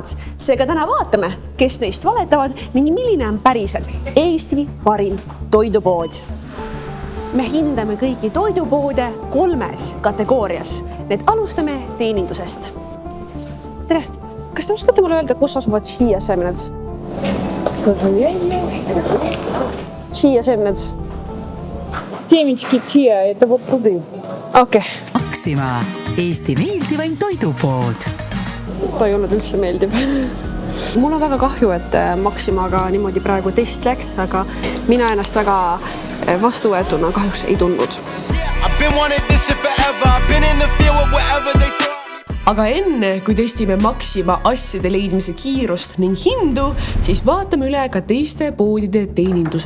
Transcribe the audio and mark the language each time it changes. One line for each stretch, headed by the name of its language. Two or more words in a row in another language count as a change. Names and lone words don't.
Estonian: Seega täna vaatame, kes neist valetavad ning milline on päriselt Eesti parim toidupood. Me hindame kõiki toidupoode 3 kategoorias. Need alustame teenindusest. Tere, kas te oskate mulle öelda, kus asuvad chia-seemned? Chia-seemned.
Russian: Семечки чиа, это вот туды.
Estonian: Okei. Maxima, Eesti meeldivaim toidupood. Ta ei olnud üldse meeldib. Mul on väga kahju, et Maximaga niimoodi praegu test läks, aga mina ennast väga vastuvõetuna kahjuks ei tundnud. Aga enne, kui testime Maxima asjade leidmise kiirust ning hindu, siis vaatame üle ka teiste poodide teeninduse.